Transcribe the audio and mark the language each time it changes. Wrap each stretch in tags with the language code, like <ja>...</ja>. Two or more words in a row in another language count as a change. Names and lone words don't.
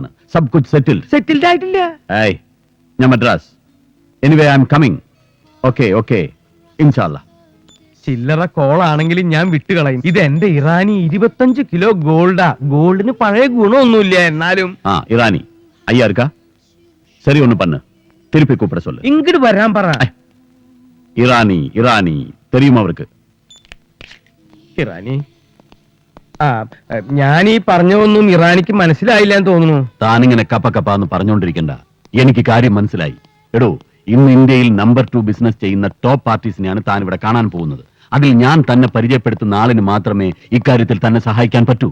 <hi>सब कुछ</hi> <ml>സെറ്റിൽഡ് ആയിട്ടില്ല. ഏയ് ഞാൻ മദ്രാസ്.</ml> <en>anyway I am coming.</en> <ml>ഓക്കെ ഇൻഷാല്ലാ. ചില്ലറ കോളാണെങ്കിലും ഞാൻ വിട്ടുകളയും. ഇത് എന്റെ ഇറാനി 25 കിലോ ഗോൾഡാ. ഗോൾഡിന് പഴയ ഗുണമൊന്നുമില്ല. എന്നാലും</ml> <ta>ഇറാനി ஐயா இருக்கா? சரி ஒண்ணு பண்ணு, திருப்பி கூப்பிட சொல்லு.</ta> <ml>ഇങ്ങോട്ട് വരാൻ പറ.</ml> <ta>ഇറാനി தெரியுமா அவருக்கு?</ta> <ml>ഇറാനി ഞാൻ ഈ പറഞ്ഞൊന്നും ഇറാനിക്ക് മനസ്സിലായില്ല എന്ന് തോന്നുന്നു. താനിങ്ങനെ കപ്പന്ന് പറഞ്ഞോണ്ടിരിക്കണ്ട, എനിക്ക് കാര്യം മനസ്സിലായി. എടോ, ഇന്ന് ഇന്ത്യയിൽ നമ്പർ 2 ബിസിനസ് ചെയ്യുന്ന ടോപ്പ് പാർട്ടീസിനെയാണ് താൻ ഇവിടെ കാണാൻ പോകുന്നത്. അതിൽ ഞാൻ തന്നെ പരിചയപ്പെടുത്തുന്ന ആളിന് മാത്രമേ ഇക്കാര്യത്തിൽ തന്നെ സഹായിക്കാൻ പറ്റൂ.</ml>